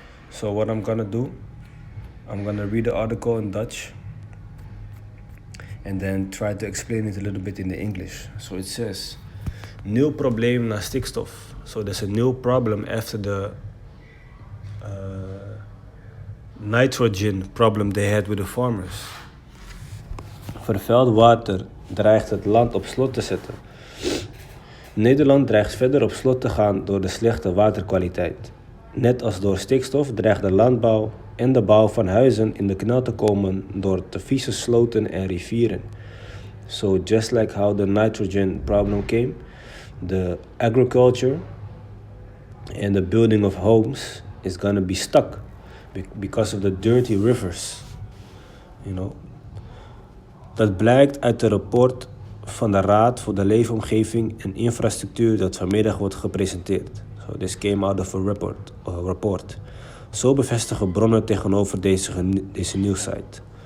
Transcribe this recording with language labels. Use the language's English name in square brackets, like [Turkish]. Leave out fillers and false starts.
[English] So what I'm gonna do, I'm gonna read the article in Dutch and then try to explain it a little bit in the English. So it says, [Dutch] nieuw probleem na stikstof. [English] So there's a new problem after the nitrogen problem they had with the farmers. [Dutch] Vervuild water dreigt het land op slot te zetten. Nederland dreigt verder op slot te gaan door de slechte waterkwaliteit. Net als door stikstof dreigt de landbouw en de bouw van huizen in de knel te komen door te vieze sloten en rivieren. [English] So just like how the nitrogen problem came, the agriculture and the building of homes is gonna be stuck because of the dirty rivers. [Dutch] Dat blijkt uit het rapport van de Raad voor de Leefomgeving en Infrastructuur dat vanmiddag wordt gepresenteerd. [English] So this came out of a report. [Dutch] Zo bevestigen bronnen tegenover deze nieuwssite.